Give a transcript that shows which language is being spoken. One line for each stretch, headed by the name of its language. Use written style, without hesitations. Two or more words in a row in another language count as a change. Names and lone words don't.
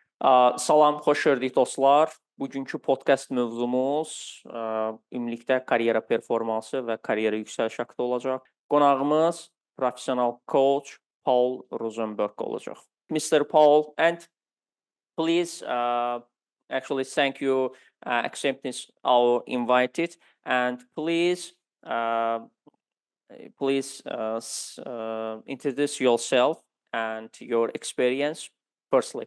Azerbaijani: Salam, xoş gördük dostlar. Bugünkü podcast mövzumuz ümumilikdə karyera performansı və karyera yüksəliş haqqında olacaq. Qonağımız
English: professional coach
Azerbaijani: Paul Rosenberg olacaq.
English: Mr. Paul, and please actually thank you accepting our invited, and please introduce yourself and your experience firstly.